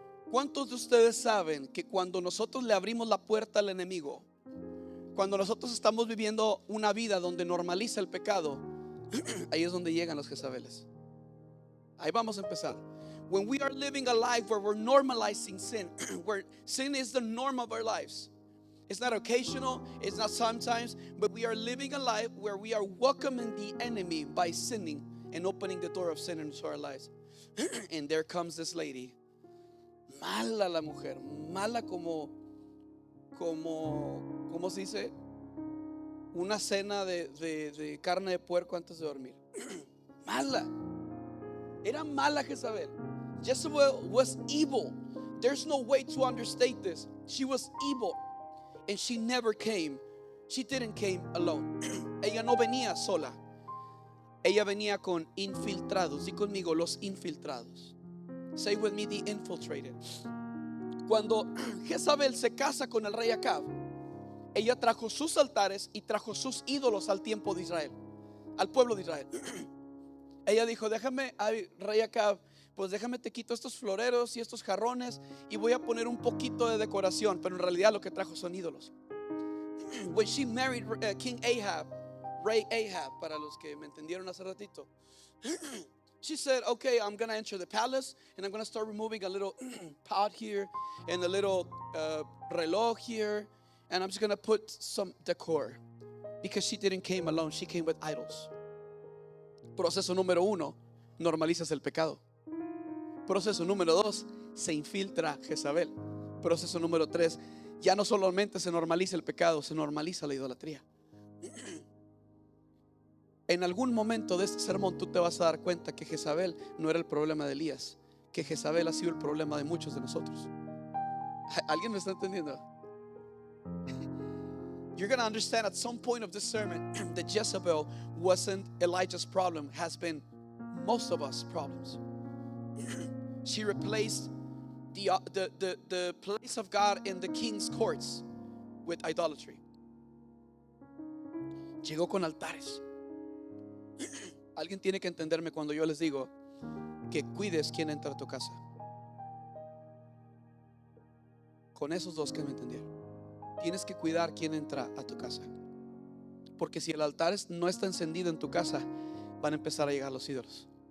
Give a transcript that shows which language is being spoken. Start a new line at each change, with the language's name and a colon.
Spanish: ¿Cuántos de ustedes saben que cuando nosotros le abrimos la puerta al enemigo, cuando nosotros estamos viviendo una vida donde normaliza el pecado, ahí es donde llegan los Jezabeles? Ahí vamos a empezar.
English: When we are living a life where we're normalizing sin, where sin is the norm of our lives, it's not occasional, it's not sometimes, but we are living a life where we are welcoming the enemy by sinning and opening the door of sin into our lives. And there comes this lady,
Spanish: mala la mujer, mala como ¿cómo se dice? Una cena de carne de puerco antes de dormir. Mala. Era mala Jezabel.
English: Jezebel was evil. There's no way to understate this. She was evil. And she never came. She didn't came alone.
Spanish: Ella no venía sola. Ella venía con infiltrados. Di conmigo, los infiltrados.
English: Say with me, the infiltrated.
Spanish: Cuando Jezabel se casa con el rey Acab, ella trajo sus altares y trajo sus ídolos al tiempo de Israel, al pueblo de Israel. Ella dijo, déjame, ay, rey Acab, pues déjame te quito estos floreros y estos jarrones y voy a poner un poquito de decoración, pero en realidad lo que trajo son ídolos.
English: When she married King Ahab,
Spanish: Rey Ahab, para los que me entendieron hace ratito,
English: she said, okay, I'm going to enter the palace and I'm going to start removing a little pot here and a little reloj here, and I'm just going to put some decor. Because she didn't came alone, she came with idols.
Spanish: Proceso número 1, normalizas el pecado. Proceso número 2, se infiltra Jezabel. Proceso número 3, ya no solamente se normaliza el pecado, se normaliza la idolatría. En algún momento de este sermón tú te vas a dar cuenta que Jezabel no era el problema de Elías, que Jezabel ha sido el problema de muchos de nosotros. ¿Alguien me está entendiendo?
English: You're going to understand at some point of this sermon that Jezebel wasn't Elijah's problem, has been most of us problems. She replaced the place of God in the king's courts with idolatry.
Spanish: Llegó con altares. Alguien tiene que entenderme cuando yo les digo que cuides quién entra a tu casa. Con esos dos que me entendieron, tienes que cuidar quién entra a tu casa, porque si el altar no está encendido en tu casa, van a empezar a llegar los ídolos.